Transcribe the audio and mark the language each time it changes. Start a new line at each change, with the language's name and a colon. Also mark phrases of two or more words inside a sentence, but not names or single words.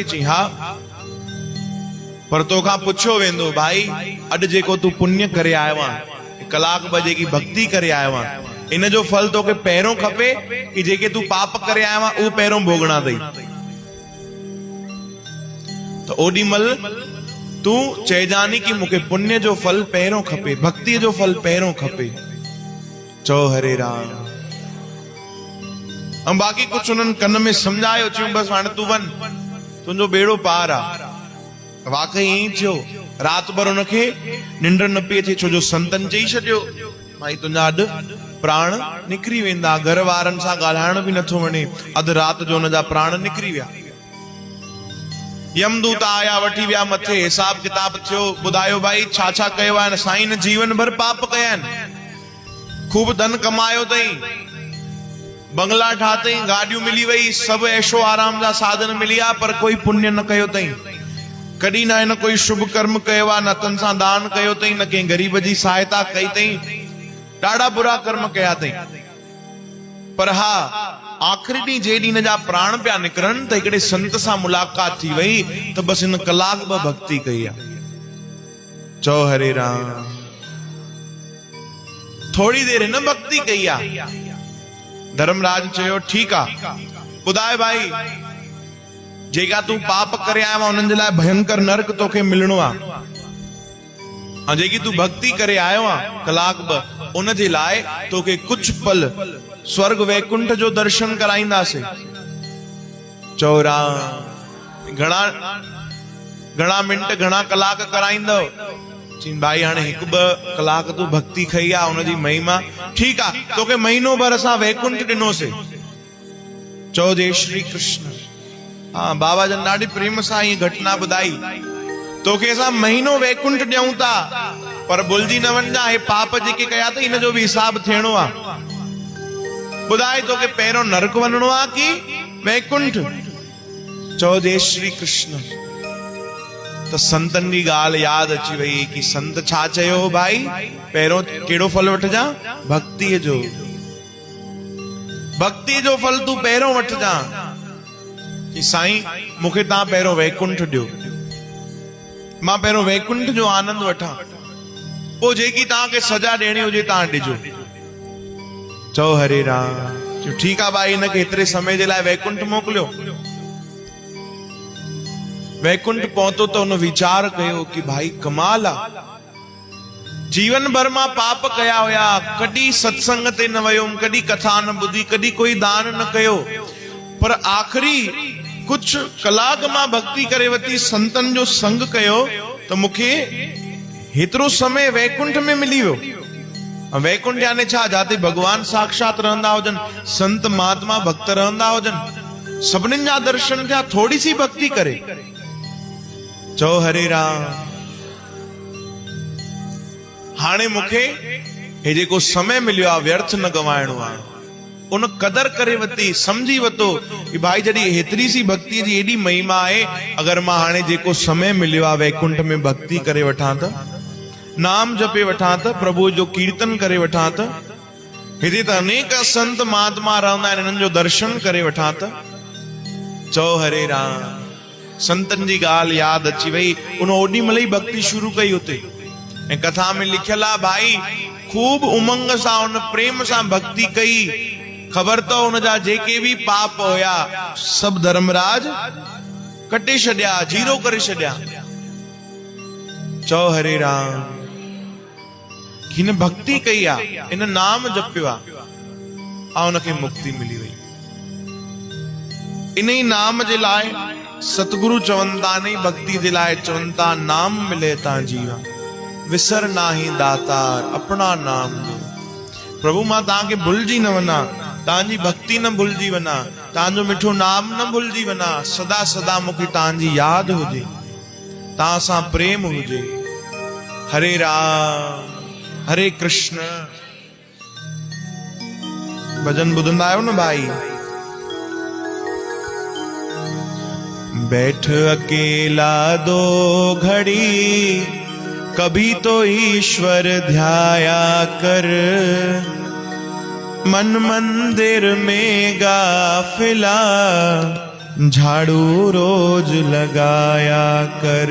Sindhi: चई हा, पर तोखां पुछियो वेंदो भाई अॼु जेको तूं पुण्य करे आयो आहे, कलाक ॿ जेकी भक्ति करे आयो आहे, इन जो फल तोखे पहिरियों खपे कि जेके तूं पाप करे आयो आहे उहो पहिरियों भोगणा अथई? त ओॾी महिल तूं चइजानी कि मूंखे पुण्य जो फल पहिरियों खपे, भक्ति जो फल पहिरियों खपे। चओ हरे राम। ऐं बाक़ी कुछ उन्हनि कन में सम्झायो, चयूं बसि हाणे तूं वञ, तुंहिंजो बेड़ो पार आहे। वाकई ईअं थियो, रात भर उनखे निंड न पई अचे, छो जो संतन चई छॾियो भाई तुंहिंजा अॼु प्राण निकिरी वेंदा, घर वारनि सां ॻाल्हाइण बि नथो वणे, अधु राति जो हुनजा प्राण निकिरी विया। यमदूत आया, वठी विया मथे, हिसाब किताब थियो, ॿुधायो भाई छा छा कयो आहे? साईं जीवन भर पाप कया आहिनि, खूब धन कमायो अथई, बंगला ठातई, गाॾियूं मिली वई, सभु ऐशो आराम जा साधन मिलिया, पर कोई पुण्य न कयो अथई, कॾहिं न हिन कोई शुभ कर्म कयो आहे, न तन सां दान कयो अथई, न कंहिं ग़रीब जी सहायता कई अथई, ॾाढा बुरा कर्म कया अथई। पर हा, आख़िरी ॾींहुं जे ॾींहं जा प्राण पिया निकिरनि त हिकिड़े संत सां मुलाक़ात थी वई, त बसि हिन कलाक ॿ भक्ति कई आहे। चओ हरे राम। थोड़ी देर हिन भक्ति कई आहे। धर्मराज चयो ठीकु आहे, ॿुधाए भाई जेका तूं पाप करे आयो आहे उन्हनि जे लाइ भयंकर नरक तोखे मिलणो आहे, ऐं जेकी तूं भक्ति करे आयो आहे कलाक ॿ, उन जे लाइ तोखे कुछ पल स्वर्ग वैकुंठ जो दर्शन कराईंदासीं। चओ राम। घणा मिंट घणा कलाक कराईंदव? चई भाई हाणे हिकु ॿ कलाक तूं भक्ति खई आहे, उनजी महिमा, ठीकु आहे, तोखे महीनो भर असां वैकुंठ ॾिनोसीं। चओ जय श्री कृष्ण। हाँ, बाबा जन ॾाढी प्रेम सां ये घटना ॿुधाई, तोखे असां महीनो वैकुंठ ॾियूं था, पर भुलिजी न वञा हे पाप जेके कया अथई इन जो बि हिसाब थियणो आहे। ॿुधाए तोखे पहिरियों नरक वञणो आहे कि वैकुंठ? चओ जय श्री कृष्ण। त संतन जी ॻाल्हि यादि अची वई कि संत छा चयो भाई, पहिरियों कहिड़ो फल वठिजां? भक्तिअ जो, भक्ति जो फल तूं पहिरियों वठिजां कि साईं मूंखे तव्हां पहिरियों वैकुंठ ॾियो, मां पहिरियों वैकुंठ जो आनंद वठां, पोइ जेकी तव्हांखे सजा ॾियणी हुजे तव्हां ॾिजो। चओ हरे राम। ठीकु आहे भाई, हिनखे हेतिरे समय जे लाइ वैकुंठ मोकिलियो। वैकुंठ पहुतो त हुन वीचार कयो कि भाई कमाल आहे, जीवन भर मां पाप कया हुया, कॾहिं सत्संग ते न वयुमि, कॾहिं कथा न ॿुधी, कॾहिं कोई दान न कयो, पर आख़िरी कुछ कलाक मां भक्ति करे वती, संतन जो संग कयो, त मूंखे हेतिरो समय वैकुंठ में मिली वियो। वैकुंठ यानी छा? जाते भगवान साक्षात रहंदा हुजन, संत महात्मा भक्त रहंदा हुजन, सभिनीनि जा दर्शन थिया, थोड़ी सी भक्ति करे। चओ हरे राम। हाणे मूंखे हे जेको समय मिलियो आहे व्यर्थ न गवाइणो आहे, उन कदर करे वती, समझी वतो कि भाई जॾहिं हेतिरी सी भक्ति जी एॾी महिमा आहे, अगर मां हाणे जेको समय मिलियो आहे वैकुंठ में भक्ति करे वठां त, नाम जपे वठां त, प्रभु जो कीर्तन करे वठां त, हिते त अनेक संत महात्मा रहंदा आहिनि, हिननि जो दर्शन करे वठां त। चओ हरे राम। संतन जी ॻाल्हि यादि अची वई, उन ओॾी महिल ई भक्ति शुरू कई हुते, ऐं कथा में लिखियल आहे भाई खूब उमंग सां उन प्रेम सां भक्ति कई, ख़बर तो उनजा जेके भी पाप होया सब धर्मराज कटे छड्या, जीरो करे छड्या। चओ हरे राम। हिन भक्ति कई आ, इन नाम जपियो आ, उनखे मुक्ति मिली वई। इन ही नाम जे लाए सतगुरु चवंदा नहीं, भक्ति जे लाए चवंदा
Punjabi: ਨਾਮ ਮਿਲੇ ਤਾ ਜੀਵਾ, ਵਿਸਰ ਨਾਹੀ ਦਾਤਾਰ ਅਪਨਾ ਨਾਮ ਦੇ।
Sindhi: प्रभु मां ताके भुलजी न वना, तांजी भक्ति न भुलजी वना, तांजो मिठो नाम न भुलजी वना, सदा सदा मुखे तांजी याद हुजे, तां सां प्रेम हुजे। हरे राम हरे कृष्ण भजन बुधंदा आयो न भाई।
Hindi: बैठ अकेला दो घड़ी, कभी तो ईश्वर ध्याया कर। मन मंदिर में गाफिला, झाड़ू रोज लगाया कर।